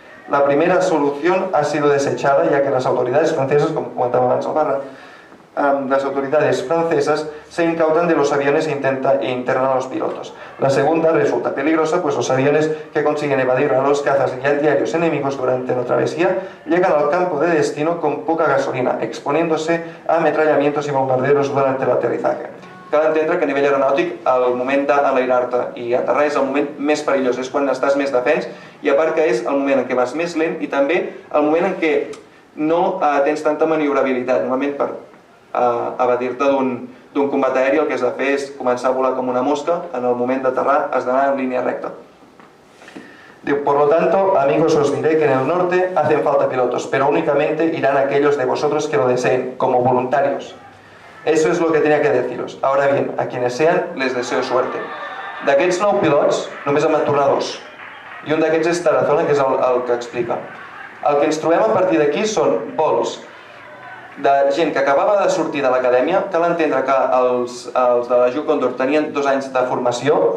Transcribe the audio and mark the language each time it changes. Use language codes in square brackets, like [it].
[es] La primera solución ha sido desechada, ya que las autoridades francesas, como comentaba antes Albarra, las autoridades francesas se incautan de los aviones e internan a los pilotos. La segunda resulta peligrosa, pues los aviones que consiguen evadir a los cazas y antiaéreos enemigos durante la travesía llegan al campo de destino con poca gasolina, exponiéndose a ametrallamientos y bombarderos durante el aterrizaje. [ca] Cal entendre que a nivell aeronàutic el moment d'enlairar-te i aterrar és el moment més perillós, és quan estàs més defens, i a part que és el moment en què vas més lent i també el moment en què no tens tanta maniobrabilitat. Normalment per evadir-te d'un combat aeri el que has de fer és començar a volar com una mosca, en el moment d'aterrar has d'anar en línia recta. Diu, [es] por lo tanto, amigos, os diré que en el norte hacen falta pilotos, pero únicamente irán aquellos de vosotros que lo deseen, como voluntarios. Eso es lo que tenía que deciros. Ahora bien, a quienes sean, les deseo suerte. [ca] D'aquests 9 pilots, només en van tornar 2. I un d'aquests és Tarazona, que és el que explica. El que ens trobem a partir d'aquí són vols de gent que acabava de sortir de l'acadèmia. Cal entendre que els de la Ju-Condor tenien 2 anys de formació.